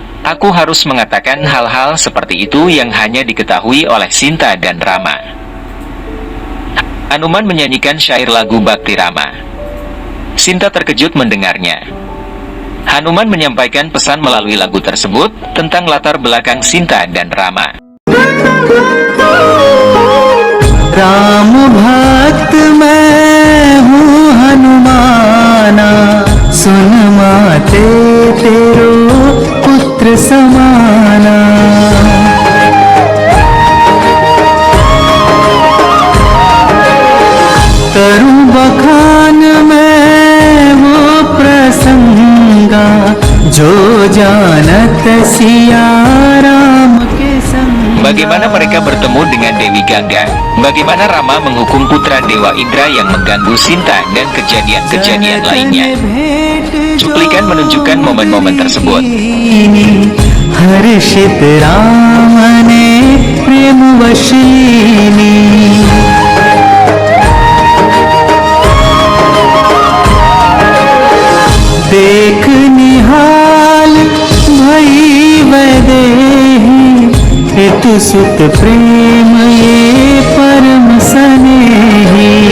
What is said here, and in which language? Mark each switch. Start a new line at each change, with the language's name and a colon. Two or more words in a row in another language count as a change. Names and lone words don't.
Indonesian: Aku harus mengatakan hal-hal seperti itu yang hanya diketahui oleh Sinta dan Rama. Hanuman menyanyikan syair lagu Bhakti Rama. Sinta terkejut mendengarnya. Hanuman menyampaikan pesan melalui lagu tersebut tentang latar belakang Sinta dan Rama.
Hindi: राम भक्त मैं हूँ हनुमाना, सुन माते तेरो पुत्र समाना। करूँ बखान मैं वो प्रसंगा, जो जानत सिया राम के संग।
Indonesian: Bagaimana mereka bertemu dengan Dewi Gangga? Bagaimana Rama menghukum putra Dewa Indra yang mengganggu Sinta dan kejadian-kejadian lainnya? Cuplikan menunjukkan momen-momen tersebut.
Hindi: हर्षित राम ने प्रेम वशीनी, देख निहाल भई वैदेही, पितु सुत प्रेम ये परम स्नेही।